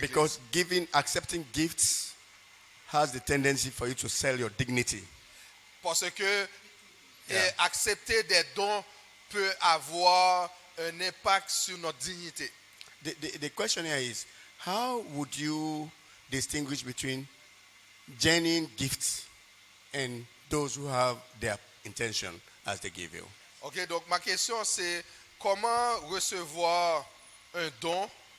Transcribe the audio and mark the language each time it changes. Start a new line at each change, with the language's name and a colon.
English: Because accepting gifts has the tendency for you to sell your dignity.
French: Parce que accepter des dons peut avoir un impact sur notre dignité.
English: The question here is, how would you distinguish between genuine gifts and those who have their intention as they give you?
French: Ok, donc ma question c'est comment recevoir un don?